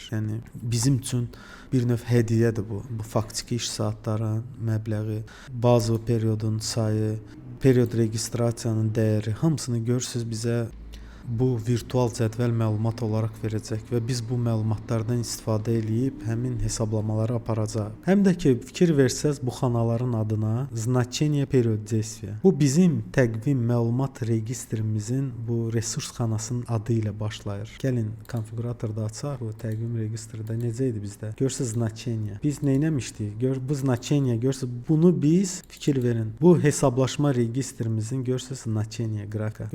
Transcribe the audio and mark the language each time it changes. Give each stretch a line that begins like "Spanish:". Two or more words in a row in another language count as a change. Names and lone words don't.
Azerbaijani: Yəni bizim üçün bir növ hədiyyədir bu. Bu faktiki iş saatların məbləği, bazı periodun sayı, period registrasiyanın dəyəri, hamısını görürsüz bizə bu virtual cədvəl məlumat olaraq verəcək və biz bu məlumatlardan istifadə edib həmin hesablamaları aparacağıq. Həm də ki fikir versəz bu xanaların adına
Russian: значение период действия.
Azerbaijani: Bu bizim təqvim məlumat registrimizin bu resurs xanasının adı ilə başlayır. Gəlin konfiguratorda açaq. Bu təqvim registrdə necə idi bizdə? Görürsüz значение. Biz nə etmişdik? Bu значение görürsüz. Bunu biz fikir verin. Bu hesablaşma registrimizin görürsüz значение qraka.